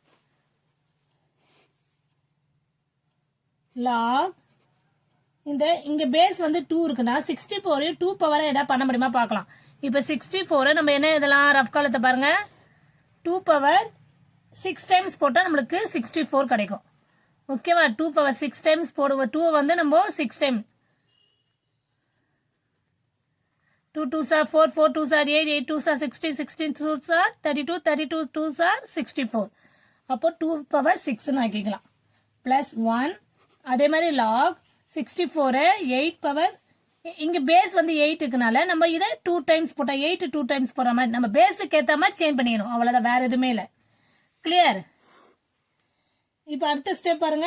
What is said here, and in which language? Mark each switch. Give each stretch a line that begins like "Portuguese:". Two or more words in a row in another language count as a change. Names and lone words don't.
Tamil: log இங்க பேஸ் வந்து 2 இருக்குன்னா 64 2 பவரை எதா பண்ண முடியுமா பார்க்கலாம். இப்ப 64 நம்ம என்ன இதெல்லாம் ரஃப் காலத்தை பாருங்க. 2
English: power 6 times
Tamil: போட்டால் நம்மளுக்கு 64 கிடைக்கும். ஓகேவா? 2
English: power 6 times
Tamil: போடுவோம். 2 வந்து நம்ம 6 டைம் 2
English: 2s are 4 4 2s are 8 8 2s are 16 16 2s are 32 32 2s are 64.
Tamil: அப்போ 2 பவர் 6 ஆக்கிக்கலாம். பிளஸ் 1 அதே மாதிரி லாக் 64 8 பவர் இங்க பேஸ் வந்து 8 இருக்குனால நம்ம இதை 2 டைம்ஸ் போட்டா 8 2 டைம்ஸ் போடுற மாதிரி நம்ம பேஸுக்கு ஏற்ற மாதிரி சேஞ்ச் பண்ணிடணும். அவ்வளவுதான், வேற எதுவுமே இல்லை. கிளியர்? இப்போ அடுத்த ஸ்டெப் பாருங்க.